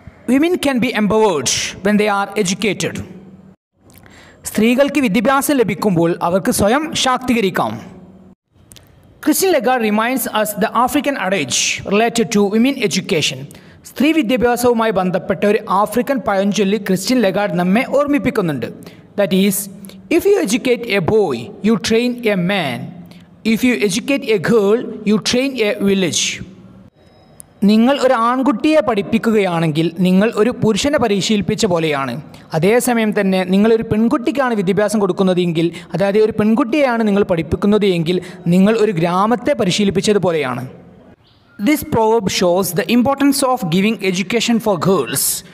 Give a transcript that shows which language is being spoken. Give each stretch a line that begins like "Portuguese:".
English: Women can be empowered when they are educated.
Malayalam: സ്ത്രീകൾക്ക് വിദ്യാഭ്യാസം ലഭിക്കുമ്പോൾ അവർക്ക് സ്വയം ശാക്തീകരിക്കാം.
English: Christine Lagarde reminds us the African adage related to women education.
Malayalam: സ്ത്രീ വിദ്യാഭ്യാസവുമായി ബന്ധപ്പെട്ട ഒരു ആഫ്രിക്കൻ പഴഞ്ചൊല്ല് ക്രിസ്റ്റ്യൻ ലഗാർഡ് നമ്മെ ഓർമ്മിപ്പിക്കുന്നുണ്ട്.
English: That is, if you educate a boy, you train a man. If you educate a girl, you train a village.
Malayalam: നിങ്ങൾ ഒരു ആൺകുട്ടിയെ പഠിപ്പിക്കുകയാണെങ്കിൽ നിങ്ങൾ ഒരു പുരുഷനെ പരിശീലിപ്പിച്ച പോലെയാണ്. അതേസമയം തന്നെ നിങ്ങളൊരു പെൺകുട്ടിക്കാണ് വിദ്യാഭ്യാസം കൊടുക്കുന്നതെങ്കിൽ, അതായത് ഒരു പെൺകുട്ടിയെയാണ് നിങ്ങൾ പഠിപ്പിക്കുന്നത് എങ്കിൽ നിങ്ങൾ ഒരു ഗ്രാമത്തെ പരിശീലിപ്പിച്ചതുപോലെയാണ്.
English: This proverb shows the importance of giving education for girls.